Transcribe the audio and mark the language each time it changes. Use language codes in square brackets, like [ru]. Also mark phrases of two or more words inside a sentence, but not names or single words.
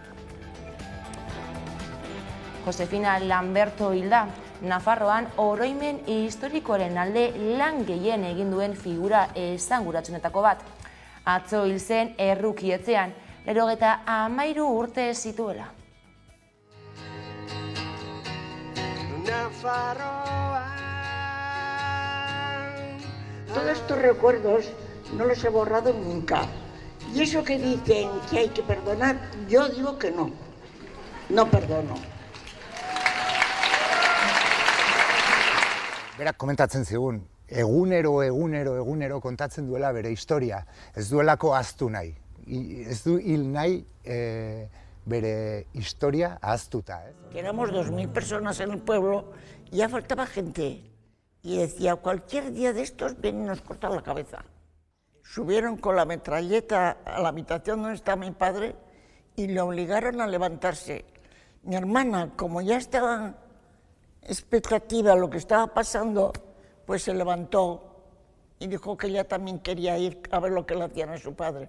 [eu] Josefina Lamberto hilda, Nafarroan oroimen historikoaren alde lan gehien egin duen figura esanguratsunetako bat. Atzo hil zen errukietzean, 93 urte zituela. [es] Todos estos recuerdos no los he borrado nunca. Y eso que dicen que hay que perdonar, yo digo que no. No perdono. [eu] Berak komentatzen zigun, egunero kontatzen duela bere historia. Ez duelako ahaztu nahi. Ez du hil nahi bere historia ahaztuta. [es] Éramos 2000 personas en el pueblo y ya faltaba gente. Y decía, cualquier día de estos vienen y nos cortan la cabeza. Subieron con la metralleta a la habitación donde está mi padre y le obligaron a levantarse. Mi hermana, como ya estaba expectativa a lo que estaba pasando, pues se levantó y dijo que ella también quería ir a ver lo que le hacían a su padre.